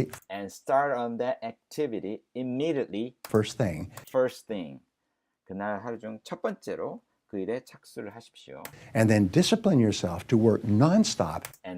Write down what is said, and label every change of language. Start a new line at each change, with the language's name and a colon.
English: And start on that activity immediately. First thing.
Korean: 그날 하루 중 첫 번째로 그 일에 착수를 하십시오.
English: And then discipline yourself to work non-stop.